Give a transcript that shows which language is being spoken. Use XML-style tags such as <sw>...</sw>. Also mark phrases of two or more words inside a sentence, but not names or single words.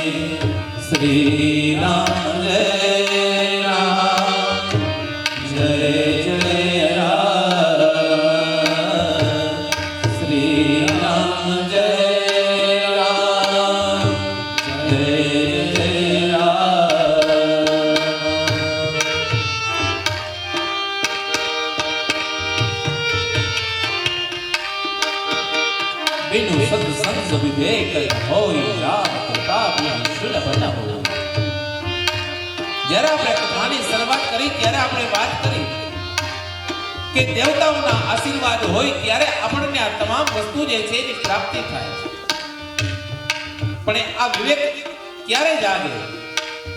<gu>શ્રી રામ જય રામ, જય જય રામ, શ્રી રામ જય રામ, જય જય રામ.</gu> <awa>बिनु सत्संग विवेक होय, राम कृपा बिनु सुलभ न हो.</awa> <gu>જ્યારે આપણે કથાની શરૂઆત કરી ત્યારે આપણે વાત કરી કે દેવતાઓના આશીર્વાદ હોય ત્યારે આપણને આ તમામ વસ્તુ જે છે એની પ્રાપ્તિ થાય છે. પણ આ વિવેક ક્યારે જાગે?</gu>